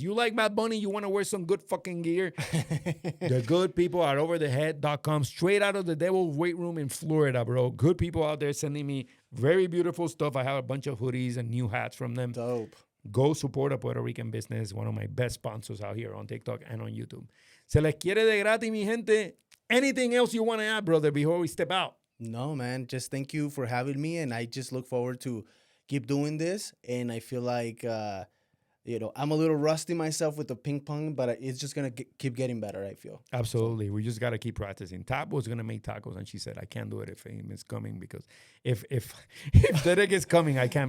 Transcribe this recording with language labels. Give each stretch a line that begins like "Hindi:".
English: You like Bad Bunny, you want to wear some good fucking gear. The good people at overthehead.com, straight out of the Devil's Weight Room in Florida, bro. Good people out there sending me very beautiful stuff. I have a bunch of hoodies and new hats from them. Dope. Go support a Puerto Rican business, one of my best sponsors out here on TikTok and on YouTube.
Spanish: Se les quiere de gratis, mi gente.
English: Anything else you want to add, brother, before we step out? No, man. Just thank you for having me, and I just look forward to keep doing this. And I feel like, you know, I'm a little rusty myself with the ping pong, but it's just gonna keep getting better, I feel. Absolutely. We just got to keep practicing. Tab was going to make tacos, and she said, I can't do it if Fame is coming, because if Derek is coming, I can't